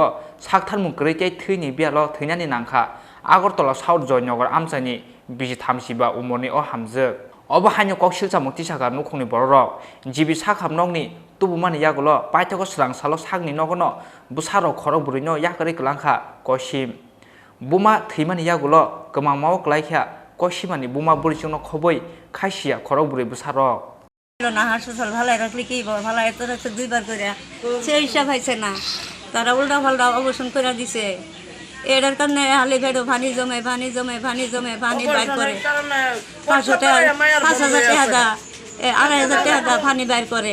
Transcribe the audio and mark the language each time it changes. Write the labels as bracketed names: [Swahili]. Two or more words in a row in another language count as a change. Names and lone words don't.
[Kok Borok] साक्थार मुंगुरि ते थैनि बियालो थैनानि नांखा आगरतला साउथ जयनगर आमसाइनि बिजिथाम चिबा उमरनि अ हामजोग अबा हायनो कक्सिलसा मुक्तिसागा नुखुंनि बररक जिबि साखामनगनि तुबुमानि यागुलो पाइथको स्रांसालो सागनि नगनो बुसारो खरक बुरिनो याकरै गलांखा कसिम बुमा थैमानि यागुलो गोमां माव गलायखा कसिमानि बुमा बुरिजोंनो खबै खायसिया खरक बुरि बुसारक [Bangla] না হাসপাতাল ভালাই রাখলে কি ভালাই তো রাখছে দুইবার করে সেই হিসাব হয়েছে না, তারা উল্টা পাল্টা অবসান করে দিছে। এটার কারণে হালি ভেড়ো পানি জমে পানি জমে পানি জমে পানি বাইর করে 5,000 টাকা 2,500 টাকা পানি বাইর করে।